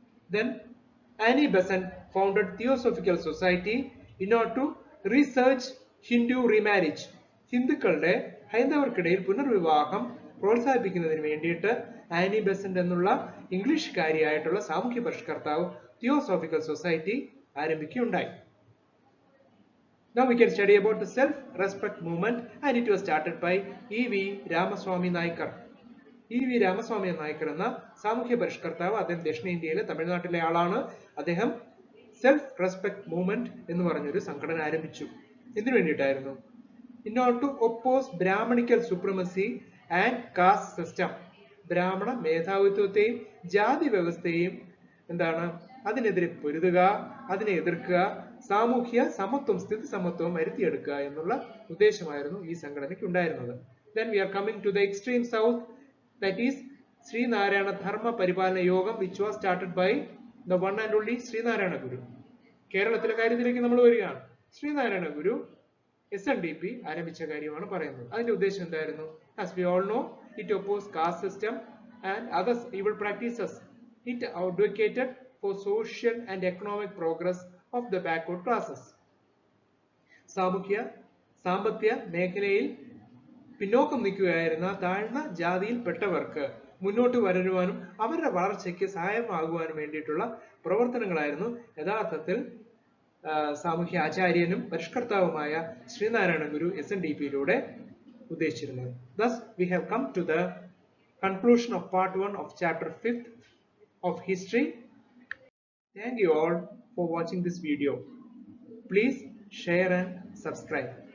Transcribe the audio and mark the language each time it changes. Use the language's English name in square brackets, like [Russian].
[English] Then Annie Besant founded Theosophical Society in order to research Hindu remarriage. [Malayalam] ഹിന്ദുക്കളുടെ ഹൈന്ദവർക്കിടയിൽ പുനർവിവാഹം പ്രോത്സാഹിപ്പിക്കുന്നതിന് വേണ്ടിയിട്ട് Annie Besant എന്നുള്ള ഇംഗ്ലീഷുകാരിയായിട്ടുള്ള സാമൂഹ്യ പരിഷ്കർത്താവ് തിയോസോഫിക്കൽ society ആരംഭിക്കുകയുണ്ടായി. [English] Now we can study about the self-respect movement, and it was started by E.V. Ramaswamy Naicker. E.V. [Malayalam] Ramaswamy Naicker എന്ന സാമൂഹ്യ പരിഷ്കർത്താവ്, അദ്ദേഹം ദക്ഷിണേന്ത്യയിലെ തമിഴ്നാട്ടിലെ ആളാണ്. അദ്ദേഹം സെൽഫ് റെസ്പെക്ട് മൂവ്മെന്റ് എന്ന് പറഞ്ഞൊരു സംഘടന ആരംഭിച്ചു. ഇതിനു വേണ്ടിയിട്ടായിരുന്നു. [English] In order to oppose Brahmanical supremacy and caste system, [Malayalam] ബ്രാഹ്മണ മേധാവിത്വത്തെയും ജാതി വ്യവസ്ഥയെയും അതിനെതിരെ പൊരുതുക, അതിനെ എതിർക്കുക, സാമൂഹ്യ സമത്വം, സ്ഥിതി സമത്വം വരുത്തിയെടുക്കുക എന്നുള്ള ഉദ്ദേശമായിരുന്നു ഈ സംഘടനയ്ക്ക് ഉണ്ടായിരുന്നത്. [English] Then we are coming to the extreme south, that is Sri Narayana Dharma Paripalana Yogam, which was started by the one and only Sri Narayana Guru. [Malayalam] കേരളത്തിലെ കാര്യത്തിലേക്ക് നമ്മൾ വരികയാണ്. ശ്രീനാരായണ ഗുരു SNDP ആരംഭിച്ച കാര്യമാണ് പറയുന്നത്. അതിന്റെ ഉദ്ദേശം എന്തായിരുന്നു? [English] As we all know, it opposed caste system and other evil practices. It advocated for social and economic progress of the backward classes. [Malayalam] സാമൂഹ്യ സാമ്പത്തിക മേഖലയിൽ പിന്നോക്കം നിൽക്കുകയായിരുന്ന താഴ്ന്ന ജാതിയിൽപ്പെട്ടവർക്ക് മുന്നോട്ട് വരുവാനും അവരുടെ വളർച്ചയ്ക്ക് സഹായമാകുവാനും വേണ്ടിയിട്ടുള്ള പ്രവർത്തനങ്ങളായിരുന്നു യഥാർത്ഥത്തിൽ സാമൂഹ്യ ആചാര്യനും പരിഷ്കർത്താവുമായ ശ്രീനാരായണ ഗുരു SNDP-യിലൂടെ ഉദ്ദേശിച്ചിരുന്നത്. [English] Thus, we have come to the conclusion of part 1 of chapter 5th of history. Thank you all for watching this video. Please share and subscribe.